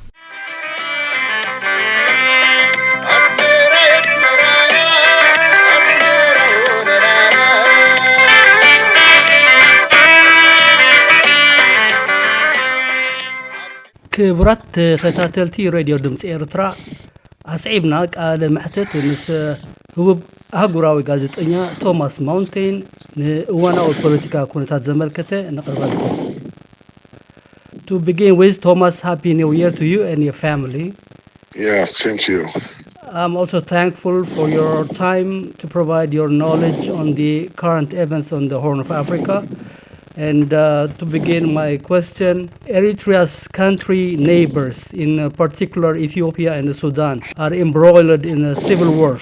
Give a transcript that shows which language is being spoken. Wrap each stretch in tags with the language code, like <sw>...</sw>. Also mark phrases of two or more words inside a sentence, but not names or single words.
<ti>ክቡራት ተኸታተልቲ ሬድዮ ድምፂ ኤርትራ ኣስዒብና ቃለ መሕተት ምስ ህቡብ ኣህጉራዊ ጋዜጠኛ ቶማስ ማውንቴን ንእዋናዊ ፖለቲካ ኩነታት ዘመልከተ ነቕርበልኩም</ti> <en>To begin with, Thomas, Happy New Year to you and your family. Yeah, same to you. I'm also thankful for your time to provide your knowledge on the current events on the Horn of Africa. And to begin my question, Eritrea's country neighbors, in particular Ethiopia and Sudan, are embroiled in civil wars.</en>